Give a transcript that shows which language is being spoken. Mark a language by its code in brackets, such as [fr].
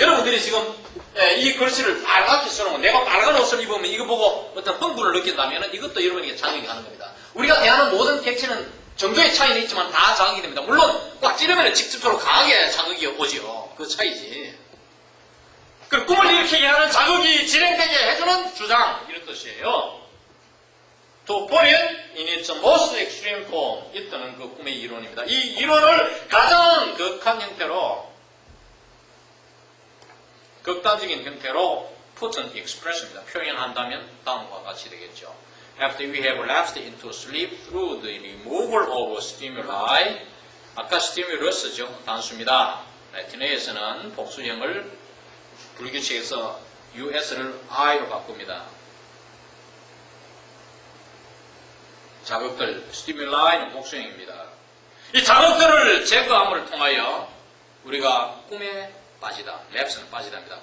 [ko] 여러분들이 지금 이 글씨를 빨갛게 써놓은 내가 빨간 옷을 입으면 이거 보고 어떤 흥분을 느낀다면 이것도 여러분에게 자극이 가는 겁니다. 우리가 대하는 모든 객체는 정도의 차이는 있지만 다 자극이 됩니다. 물론 꽉 찌르면 직접적으로 강하게 자극이 오지요. 그 차이지. 그 꿈을 일으키게 하는 자극이 진행되게 해주는 주장 이런 뜻이에요. [en] To put it in its most extreme form [ko] 이때는 그 꿈의 이론입니다. 이 이론을 가장 극한 형태로 극단적인 형태로 [en] put an express [ko] 입니다. 표현한다면 다음과 같이 되겠죠. [en] After we have lapsed into sleep through the removal of stimuli [ko] 아까 [en] stimulus죠. [ko] 단수입니다. 라틴어에서는 복수형을 불규칙에서 us를 i로 바꿉니다. 자극들, 스티뮬라이는 복수형입니다. 이 자극들을 제거함을 통하여 우리가 꿈에 빠지다, 랩스는 빠지다입니다.